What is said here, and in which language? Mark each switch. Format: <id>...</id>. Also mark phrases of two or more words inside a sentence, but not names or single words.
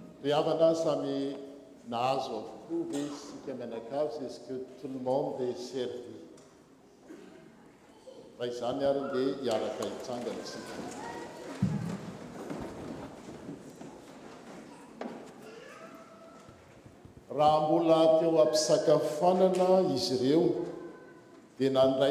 <mg>Havana samy nahazo avokoa ve sika mianakavy,</mg> <fr>est-ce que tout le monde est servi?</fr> <mg>Fa izany ary dia hiaraka hitsangana sika. Raha mbola teo ampisakafoanana izy ireo dia nandray</mg>